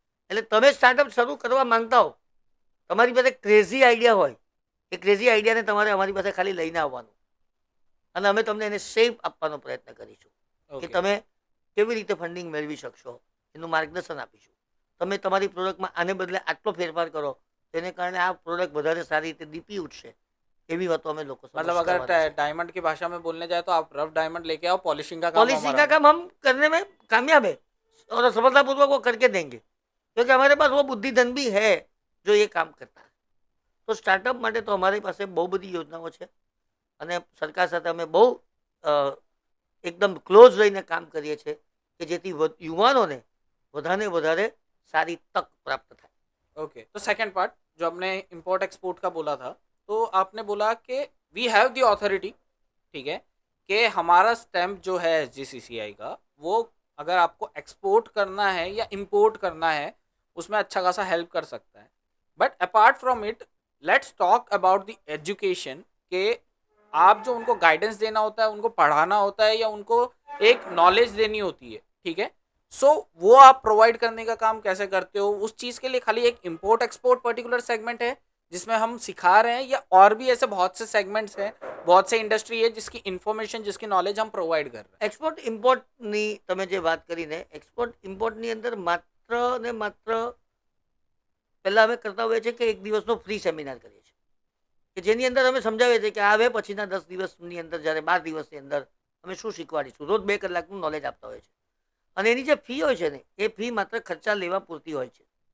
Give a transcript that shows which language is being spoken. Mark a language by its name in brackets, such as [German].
[Gujarati] એટલે તમે સ્ટાર્ટઅપ શરૂ કરવા માંગતા હો, તમારી પાસે ક્રેઝી આઈડિયા હોય, એ ક્રેઝી આઈડિયાને તમારે અમારી પાસે ખાલી લઈને આવવાનું અને અમે તમને એને સેફ આપવાનો પ્રયત્ન કરીશું કે તમે કેવી રીતે ફંડિંગ મેળવી શકશો એનું માર્ગદર્શન આપીશું. તમે તમારી પ્રોડક્ટમાં આને બદલે આટલો ફેરફાર કરો તેને કારણે આ પ્રોડક્ટ વધારે સારી રીતે દીપી ઉઠશે. એવી વાતો અમે લોકો [Hindi] मतलब अगर डायमंड की भाषा में बोलने जाए तो आप रफ डायमंड लेके आओ, पॉलिशिंग का काम पॉलिशिंग हमारा का काम हम करने में कामयाब है और सफलतापूर्वक वो करके देंगे क्योंकि हमारे पास वो बुद्धि धन भी है जो ये काम करता है. [Gujarati] तो स्टार्टअप માટે તો અમારી પાસે બહુ બધી યોજનાઓ છે અને સરકાર સાથે અમે બહુ એકદમ ક્લોઝ રહીને કામ કરીએ છીએ કે જેથી યુવાનોને વધારે વધારે સારી તક પ્રાપ્ત થાય. [Hindi] ओके तो सेकंड पार्ट जो आपने इंपोर्ट एक्सपोर्ट का बोला था, तो आपने बोला कि [English] we have the authority, [Hindi] ठीक है, कि हमारा स्टैम्प जो है एसजीसीसीआई का वो अगर आपको एक्सपोर्ट करना है या इंपोर्ट करना है उसमें अच्छा खासा हेल्प कर सकता है. [English] but apart from it let's talk about the education, [Hindi] के आप जो उनको गाइडेंस देना होता है, उनको पढ़ाना होता है या उनको एक नॉलेज देनी होती है, ठीक है, सो वो आप प्रोवाइड करने का काम कैसे करते हो? उस चीज़ के लिए खाली एक इंपोर्ट एक्सपोर्ट पर्टिकुलर सेगमेंट है जिसमें हम सिखा रहे हैं, या और भी ऐसे बहुत से सेगमेंट्स हैं, बहुत से इंडस्ट्री है जिसकी इन्फॉर्मेशन, जिसकी नॉलेज हम प्रोवाइड कर रहे हैं? [Gujarati] એક્સપોર્ટ ઇમ્પોર્ટની તમે જે વાત કરીને, એક્સપોર્ટ ઇમ્પોર્ટની અંદર માત્ર ને માત્ર પહેલાં અમે કરતા હોઈએ છીએ કે એક દિવસનો ફ્રી સેમિનાર કરીએ છીએ કે જેની અંદર અમે સમજાવીએ છીએ કે આવે પછીના 10 દિવસની અંદર જ્યારે 12 દિવસની અંદર અમે શું શીખવાડીશું. રોજ 2 કલાકનું નોલેજ આપતા હોઈએ છીએ અને એની જે ફી હોય છે ને એ ફી માત્ર ખર્ચા લેવા પૂરતી હોય છે.